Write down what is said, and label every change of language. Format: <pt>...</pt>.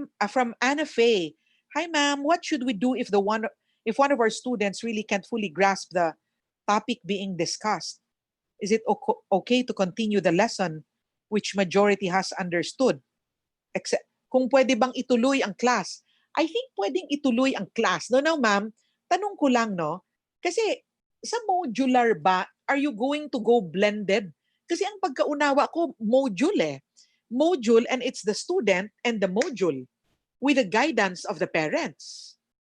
<en>From Anna Faye. Hi, ma'am. What should we do if one of our students really can't fully grasp the topic being discussed? Is it okay to continue the lesson which majority has understood?</en> <tl>Kung pwede bang ituloy ang class?</tl> <en>I think</en> <tl>pwedeng ituloy ang class. No, ma'am. Tanong ko lang, no? Kasi sa modular ba,</tl> <en>are you going to go blended?</en> <tl>Kasi ang pagkaunawa ko, module.</tl> <en>Module, and it's the student and the module with the guidance of the parents.</en>